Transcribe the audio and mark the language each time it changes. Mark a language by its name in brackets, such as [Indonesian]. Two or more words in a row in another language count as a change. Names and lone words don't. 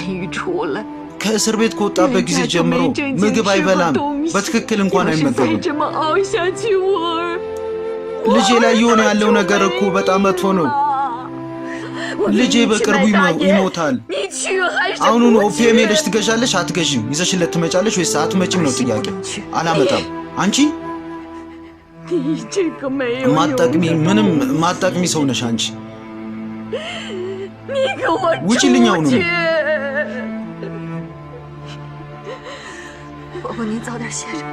[Amharic] ከእስር ቤት ከወጣበት ጊዜ ጀምሮ ምግብ አይበላም፣ በትክክል እንኳን አይመገብም። ልጄ ላይ የሆነ ያለው ነገር እኮ በጣም መጥፎ ነው። ልጄ በቅርቡ ይሞታል። አሁኑኑ ኦፒየም ሄደሽ ትገዣለሽ? አትገዥም? ይዘሽለት ትመጫለሽ ወይስ አትመጭም ነው ጥያቄ። አላመጣም። አንቺ [Chinese] 你这个没有 [Amharic] ማጣቅሚ ምንም ማጣቅሚ ሰው ነሽ አንቺ [Chinese] 你给我 [Amharic] ውጪልኝ አሁን [Chinese] 伯伯，您早点歇着。